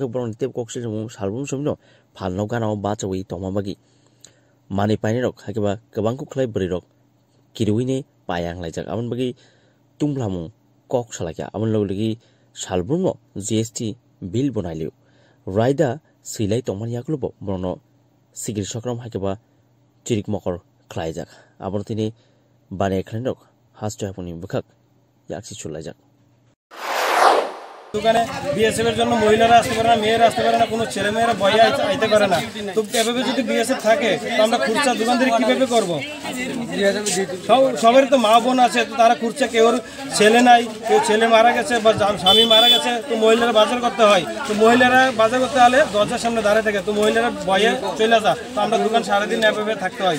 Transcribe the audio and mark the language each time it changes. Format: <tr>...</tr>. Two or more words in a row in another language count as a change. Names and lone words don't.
<trp>broni tep koksil jong salbum somno phalno ganao bachawi tomabagi mani paini rok hakiba kabangku khlai bri rok kiruine payang laijak amon bagi tungphwlama kok salakya amon logigi salbumno GST bill bonailio raida silai tongman yaklubo brono sigir sokram hakiba chirik mokor khlaijak abor tini bane khlainok hasto apuni bukhak yaksi chulaijak</trp> <bn>দোকানে বিএসএফ এর জন্য মহিলারা আসতে পারে না মেয়েরা আসতে পারে না কোনো ছেলে মেয়েরা ভয়ে আইতে পারে না তো এভাবে যদি বিএসএফ থাকে তো আমরা খুচরা দোকানদারি কিভাবে করব সবার তো মা বোন আছে তো তারা খুচরা কেউ ছেলে নাই কেউ ছেলে মারা গেছে বা স্বামী মারা গেছে তো মহিলারা বাজার করতে হয় তো মহিলারা বাজার করতে হলে দরজার সামনে দাঁড়িয়ে থাকে তো মহিলারা ভয়ে চলে যায় তো আমরা দোকান সারাদিন এভাবে থাকতে হয়</bn>